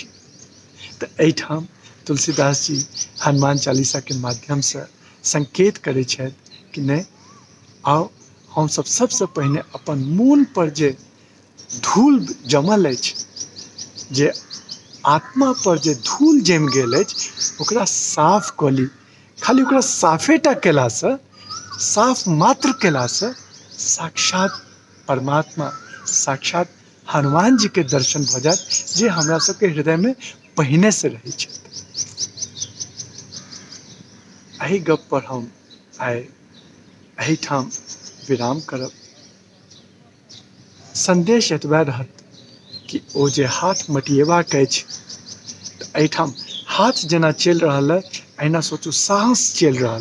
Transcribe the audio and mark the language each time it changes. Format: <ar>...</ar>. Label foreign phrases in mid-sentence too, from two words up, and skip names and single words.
<mai>तो एहिठाम तुलसीदास जी हनुमान चालीसा के माध्यम से संकेत करै छथि कि नहीं आओ हम सब सबसे पहिने अपन मोन पर जे धूल जमल अछि, जे आत्मा पर जे धूल जमि गेल अछि, ओकरा साफ कऽ ली। खाली ओकरा साफेटा केला से, साफ मात्र केला से साक्षात परमात्मा, साक्षात हनुमान जी के दर्शन भऽ जायत, जे हमरा सबके हृदय में पहिने से रहै छथि। एहि गप पर हम आइ एहिठाम विराम करब। संदेश एतबे रहत कि ओ जे हाथ मटिएबाक अछि, तऽ एहिठाम हाथ जेना चलि रहल है, अहिना सोचू साँस चलि रहल</mai>